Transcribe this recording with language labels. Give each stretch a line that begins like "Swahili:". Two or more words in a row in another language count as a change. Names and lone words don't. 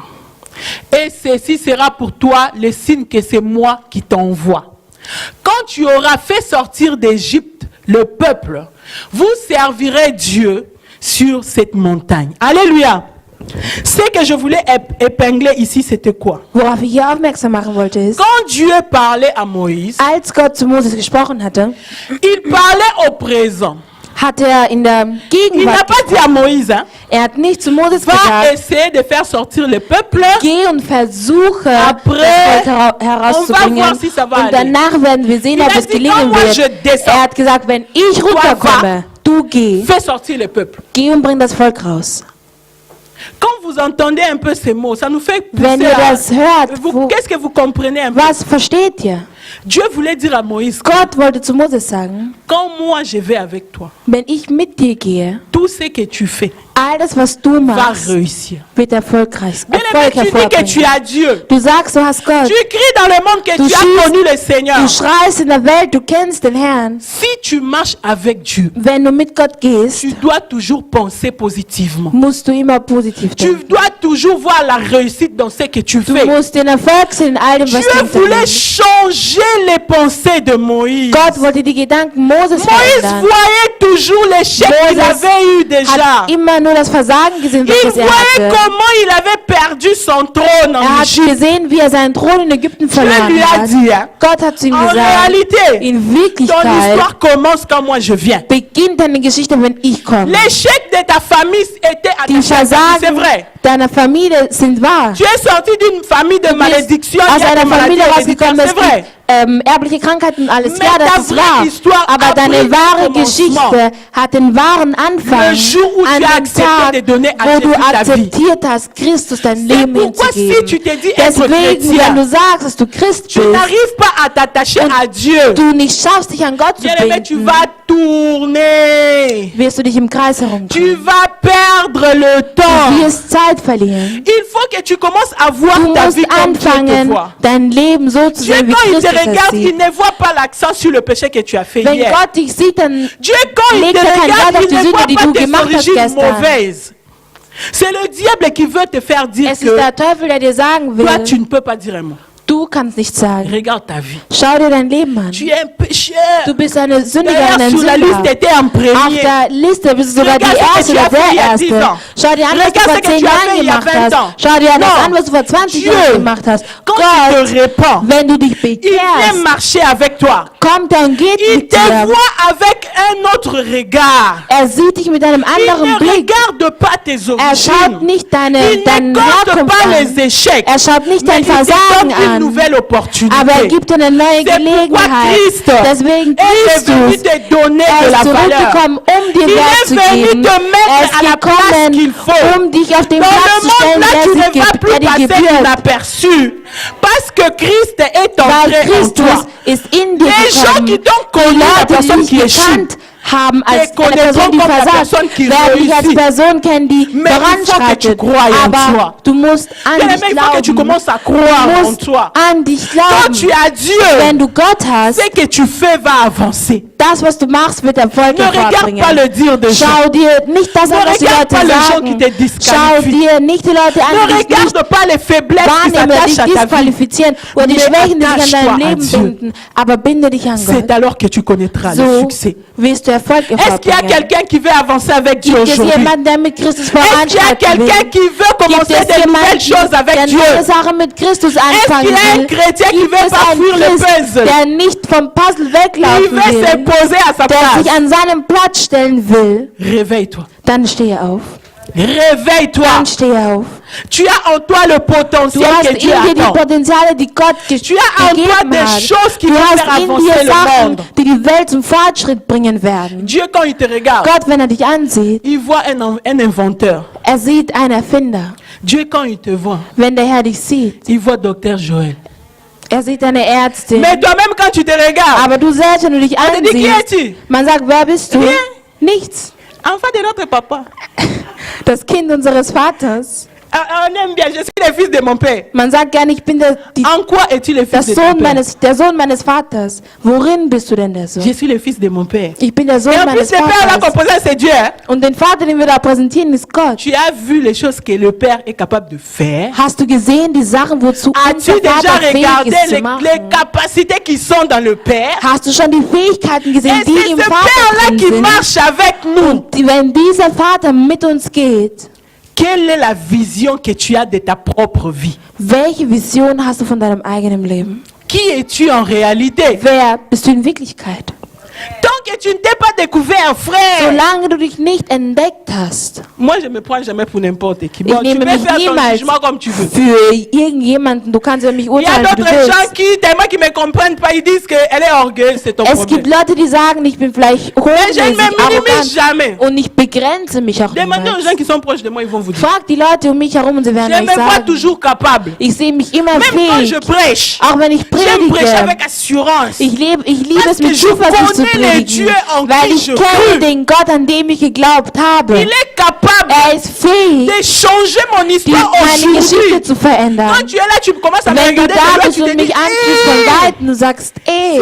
French: Et ceci sera pour toi le signe que c'est moi qui t'envoie. Quand tu auras fait sortir d'Égypte le peuple, vous servirez Dieu sur cette montagne. Alléluia. Ce que je voulais épingler ici, c'était quoi?
German: Worauf ich hier aufmerksam machen wollte ist,
French: Quand Dieu parlait à Moïse,
German: als Gott zu Moses gesprochen hatte,
French: il parlait au présent.
German: hat in der
French: Il n'a
German: Gegenwart
French: pas dit à Moïse, hein,
German: hat nicht zu Moses
French: va
German: gesagt,
French: essayer de faire sortir le peuple.
German: geh und versuche,
French: Après,
German: das Volk herauszubringen.
French: on va voir si ça va
German: Und danach werden wir sehen,
French: Il
German: ob
French: a
German: es
French: dit,
German: gelingen
French: quand moi
German: wird.
French: je descends,
German: Er hat gesagt, wenn ich runterkomme, du geh.
French: Fais sortir le peuple.
German: Geh und bring das Volk raus.
French: Quand vous entendez un peu ces mots, ça nous fait
German: Wenn
French: pousser
German: ihr
French: à...
German: das hört,
French: Qu'est-ce que vous comprenez un peu?
German: was versteht ihr?
French: Dieu voulait dire à Moïse,
German: Gott wollte zu Moses sagen,
French: quand moi je vais avec toi,
German: wenn ich mit dir gehe,
French: tout ce que tu fais,
German: Alles, was du
French: va
German: machst,
French: réussir.
German: wird erfolgreich
French: Bien-aimé, tu dis que tu
German: hervorbringen.
French: as Dieu.
German: Du sagst, du hast Gott.
French: Tu cries dans le monde que
German: Du
French: tu as
German: schreist-
French: connu le Seigneur.
German: Du schreist in der Welt, du kennst den Herrn.
French: Si tu marches avec Dieu,
German: Wenn du mit Gott gehst,
French: tu dois toujours penser positivement.
German: musst du immer positiv
French: Tu
German: denken.
French: dois toujours voir la réussite dans ce que tu
German: Du
French: fais.
German: musst den Erfolg sehen in all dem,
French: Dieu
German: was du hinter
French: voulait
German: dir.
French: changer les pensées de Moïse.
German: Gott wollte die Gedanken Moses
French: Moïse
German: verändern.
French: voyait toujours l'échec qu'il
German: Moses
French: avait eu déjà.
German: Hat immer nur das Versagen gesehen,
French: Il
German: was er
French: voyait
German: hatte.
French: comment il avait perdu son trône en
German: Er hat
French: Égypte.
German: gesehen, wie er seinen Thron in Ägypten
French: Dieu
German: verloren
French: lui a
German: hat.
French: dit, hein,
German: Gott hat zu ihm
French: en
German: gesagt,
French: réalité,
German: in
French: ton
German: Wirklichkeit
French: histoire commence quand moi je viens.
German: beginnt deine Geschichte, wenn ich komme.
French: L'échec de ta famille était
German: Die
French: attaché à ta vie, c'est
German: Versagen
French: vrai.
German: deiner Familie sind wahr.
French: Tu es sorti d'une famille de
German: Du bist
French: malédiction,
German: aus
French: il y a des
German: einer
French: maladies
German: Familie
French: héréditaires,
German: rausgekommen, es
French: c'est vrai.
German: gibt erbliche Krankheiten und alles.
French: Mais
German: Ja,
French: ta
German: das ist
French: vraie
German: wahr.
French: histoire a
German: Aber deine
French: pris
German: wahre
French: commencement.
German: Geschichte hat den wahren Anfang
French: Le jour où tu
German: an
French: as
German: dem
French: accepté
German: Tag,
French: de donner à
German: wo du
French: Jésus ta vie.
German: akzeptiert hast, Christus dein
French: C'est
German: Leben
French: pourquoi si
German: hinzugeben.
French: tu te dis être
German: Deswegen,
French: chrétien,
German: wenn du sagst, dass du Christ
French: tu
German: bist,
French: n'arrives pas à t'attacher à Dieu.
German: du nicht schaffst, dich an Gott zu
French: Bien-aimé, tu
German: binden,
French: vas tourner.
German: wirst du dich im Kreis
French: Tu
German: herumdrehen.
French: vas perdre le
German: Du
French: temps.
German: wirst Zeit verlieren.
French: Il faut que tu commences à voir
German: Du
French: ta
German: musst
French: vie comme Dieu te
German: anfangen,
French: voit.
German: dein Leben so zu
French: Dieu,
German: sehen, wie
French: quand il te
German: Christus es
French: regarde, il
German: sieht.
French: ne voit pas l'accent sur le péché que tu as fait
German: Wenn
French: hier.
German: Gott dich sieht, dann
French: Dieu, quand il
German: legt
French: te
German: er keinen
French: regarde,
German: Wert auf
French: il
German: die
French: ne
German: Sünde,
French: voit
German: die
French: pas
German: du
French: tes
German: gemacht hast
French: origines
German: gestern.
French: mauvaises. C'est le diable qui veut te faire dire
German: Es ist
French: que
German: der Teufel, der dir sagen
French: toi,
German: will,
French: tu ne peux pas dire un mot.
German: du kannst nicht sagen.
French: Regarde ta vie.
German: Schau dir dein Leben an.
French: Tu es un pécheur.
German: Du bist eine Sündigerin,
French: D'ailleurs,
German: ein
French: sur la liste, tu
German: Sünder.
French: étais en
German: Auf
French: premier.
German: der Liste bist du sogar die
French: Regarde ce
German: Erste
French: que tu
German: oder
French: as fait il y
German: der
French: a 10
German: Erste.
French: ans.
German: Schau dir an, was du
French: Regarde
German: vor
French: ce que
German: 10
French: tu as
German: Jahren
French: fait il y a
German: gemacht
French: 20
German: hast.
French: ans.
German: Schau dir das
French: Non.
German: an, was du vor 20
French: Dieu,
German: Jahren gemacht hast.
French: Quand tu
German: Gott,
French: te répands,
German: wenn du dich
French: il vient
German: bekehrst,
French: marcher avec toi.
German: kommt er und geht
French: Il
German: mit
French: te
German: dir.
French: voit avec un autre regard.
German: Er sieht dich mit einem
French: Il
German: anderen
French: ne
German: Blick.
French: regarde pas tes
German: Er schaut
French: origines.
German: nicht
French: Il
German: deine
French: ne compte
German: Herkunft
French: pas
German: an.
French: les échecs.
German: Er schaut nicht
French: Mais
German: dein
French: il te
German: Versagen
French: donne une
German: an.
French: nouvelle opportunité.
German: Aber er gibt dir eine neue
French: C'est pourquoi
German: Gelegenheit.
French: Christ
German: Deswegen
French: est venu
German: Christus,
French: te donner
German: er
French: de
German: ist
French: la valeur.
German: zurückgekommen, um dir
French: Il
German: Wert
French: est
German: zu
French: venu
German: geben.
French: te
German: Er
French: mettre
German: ist
French: à la place qu'il
German: gekommen,
French: faut.
German: um dich auf den
French: Dans
German: Platz
French: le
German: zu stellen,
French: monde là, tu
German: der
French: ne
German: sich
French: vas
German: gibt,
French: plus
German: der dir
French: passer
German: gebührt.
French: inaperçu. Parce que Christ est
German: Weil
French: entré en
German: Christus
French: toi.
German: ist in dir
French: Les gens
German: gekommen.
French: qui t'ont
German: Die
French: connu, la
German: Leute, die
French: personne
German: dich
French: qui échoue,
German: gekannt haben als eine
French: connaîtront
German: Person, die
French: comme la
German: versagt,
French: personne qui
German: werden dich als
French: réussit.
German: Person kennen, die
French: Mais il faut que tu
German: voranschreitet.
French: croies en toi.
German: Aber du musst an
French: Bien-aimé,
German: dich
French: il faut que tu
German: glauben.
French: commences à croire
German: Du
French: en
German: musst
French: toi.
German: an dich
French: Quand tu
German: glauben.
French: as Dieu,
German: Wenn du Gott hast,
French: ce que tu fais va avancer.
German: das, was du machst, wird Erfolg
French: Ne regarde
German: hervorbringen.
French: pas le dire des gens.
German: Schau dir nicht das an,
French: Ne
German: was die
French: regarde
German: Leute
French: pas les gens
German: sagen.
French: qui te disqualifient.
German: Schau dir nicht die Leute an,
French: Ne
German: die dich nicht
French: regarde pas les faiblesses qui
German: wahrnehmen oder dich
French: s'attachent à ta vie.
German: disqualifizieren oder die
French: Mais
German: Schwächen, die sich an
French: attache-toi
German: deinem
French: à
German: Leben
French: Dieu.
German: binden. Aber binde dich an
French: C'est
German: Gott.
French: alors que tu connaîtras le
German: So
French: succès.
German: wirst du Erfolg
French: Est-ce qu'il y a
German: hervorbringen.
French: quelqu'un qui veut avancer avec Dieu
German: Gibt es
French: aujourd'hui?
German: jemanden, der mit Christus
French: Est-ce qu'il y a
German: voranschreiten will?
French: quelqu'un qui veut
German: Gibt
French: commencer
German: es
French: de nouvelles
German: jemanden,
French: choses avec
German: der
French: Dieu?
German: neue Sachen mit Christus
French: Est-ce
German: anfangen
French: qu'il y a un
German: will?
French: chrétien qui
German: Gibt
French: veut
German: es
French: pas
German: einen
French: fuir le
German: Christ,
French: puzzle?
German: der nicht vom Puzzle
French: Il
German: weglaufen
French: veut se
German: will,
French: poser à sa
German: der sich
French: place.
German: an seinem Platz stellen will?
French: Réveille-toi.
German: Dann stehe auf.
French: Réveille-toi.
German: Dann stehe auf.
French: Tu as en toi le
German: Du
French: potentiel
German: hast
French: que
German: in
French: Dieu
German: dir die
French: attend.
German: Potenziale, die Gott
French: Tu as en toi
German: gegeben
French: des
German: hat.
French: choses qui
German: Du
French: vont
German: hast
French: faire
German: in
French: avancer
German: dir
French: le
German: Sachen,
French: monde.
German: die die Welt zum Fortschritt bringen werden.
French: Dieu, quand il te regarde,
German: Gott, wenn er dich ansieht,
French: il voit un inventeur.
German: er sieht einen Erfinder.
French: Dieu, quand il te voit,
German: Wenn der Herr dich sieht,
French: il voit Docteur Joël.
German: er sieht eine Ärztin.
French: Mais toi-même, quand tu te regardes,
German: Aber du selbst, wenn du dich
French: on te dit, qui
German: ansiehst,
French: es-tu?
German: man sagt, wer bist du?
French: Rien.
German: Nichts.
French: Enfant de notre papa.
German: Das Kind unseres Vaters.
French: On aime bien, je suis le fils de mon père.
German: Man sagt gerne, ich bin
French: En quoi es-tu le fils de ton père?
German: der Sohn meines Vaters. Worin bist du denn der Sohn?
French: Je suis le fils de mon père.
German: Ich bin der Sohn
French: Et en
German: meines
French: plus, le père là qu'on
German: Vaters.
French: posait, c'est Dieu. Hein?
German: Und den Vater, den wir da präsentieren, ist Gott.
French: Tu as vu les choses que le père est capable de faire?
German: Hast du gesehen, die Sachen, wozu
French: As-tu
German: unser
French: déjà
German: Vater fähig
French: regardé
German: ist zu
French: les
German: machen?
French: capacités qui sont dans le père?
German: Hast du schon die Fähigkeiten
French: Et
German: gesehen,
French: c'est
German: die im
French: ce
German: Vater
French: père-là
German: drin
French: qui
German: sind?
French: marche avec nous.
German: Und wenn dieser Vater mit uns geht,
French: Quelle est la vision que tu as de ta propre vie?
German: welche Vision hast du von deinem eigenen Leben?
French: Qui es-tu en réalité?
German: Wer bist du in Wirklichkeit?
French: Tant que tu ne t'es pas découvert, frère.
German: Solange du dich nicht entdeckt hast,
French: Moi, je me prends jamais pour n'importe qui.
German: ich
French: Bon, tu
German: nehme
French: peux
German: mich
French: faire ton
German: niemals
French: jugement comme tu veux.
German: für irgendjemanden, du kannst über mich
French: Il y a
German: urteilen, wie du
French: d'autres gens
German: willst.
French: qui, tellement qu'ils ne me comprennent pas, ils disent qu'elle est orgueilleuse, c'est ton
German: Es
French: problème.
German: gibt Leute, die sagen, ich bin vielleicht
French: Mais je ne
German: hochmäßig,
French: me minimise
German: arrogant
French: jamais.
German: und ich begrenze mich auch
French: Demandez aux
German: niemals.
French: gens qui sont proches de moi, ils vont vous dire.
German: Frag die Leute um mich herum und sie werden
French: Je
German: euch
French: me vois
German: sagen,
French: toujours capable.
German: ich sehe mich immer
French: Même quand
German: fähig,
French: je prêche,
German: auch wenn ich
French: j'aime prêcher
German: predige.
French: avec assurance.
German: Ich liebe
French: Parce
German: es
French: que
German: mit
French: je
German: Zuversicht zu
French: connais les
German: predigen,
French: Dieu en
German: weil
French: qui
German: ich
French: je
German: kenne
French: crus.
German: den Gott, an dem ich geglaubt habe.
French: Il est capable
German: Ist fähig,
French: de changer mon
German: die,
French: histoire
German: meine Geschichte
French: aujourd'hui.
German: zu verändern.
French: Quand tu es là, tu commences à me
German: Wenn du
French: regarder de
German: da
French: loin,
German: bist
French: tu te
German: und
French: dis,
German: mich ansiehst von Weitem, du sagst, ey,